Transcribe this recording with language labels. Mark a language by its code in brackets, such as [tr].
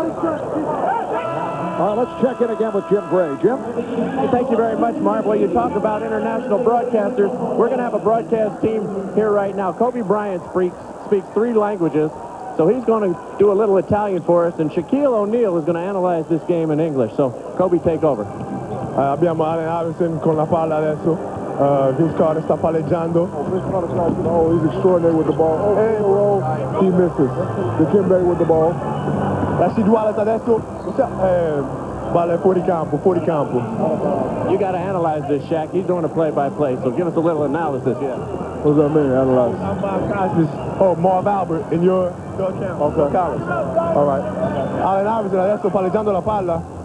[en] All right, let's check in again with Jim Gray. Jim? Thank you very much, Marv. Well, you talk about international broadcasters. We're going to have a broadcast team here right now. Kobe Bryant speaks 3 languages. So he's going to do a little Italian for us, and Shaquille O'Neal is going to analyze this game in English. So, Kobe, take over. [it] Abbiamo Allen Iverson con la palla adesso. Vince Carter sta palleggiando. [en] Oh, he's extraordinary with the ball. And he misses. Dikembe with the ball. Rashid Wallace adesso. [it] Balla fuori campo, fuori campo. [en] You got to analyze this, Shaq. He's doing a play-by-play, so give us a little analysis. Yeah. What does that mean, analyze? Oh, Marv Albert in your account. Okay. College. All right. [it] Allen Iverson adesso palleggiando la palla.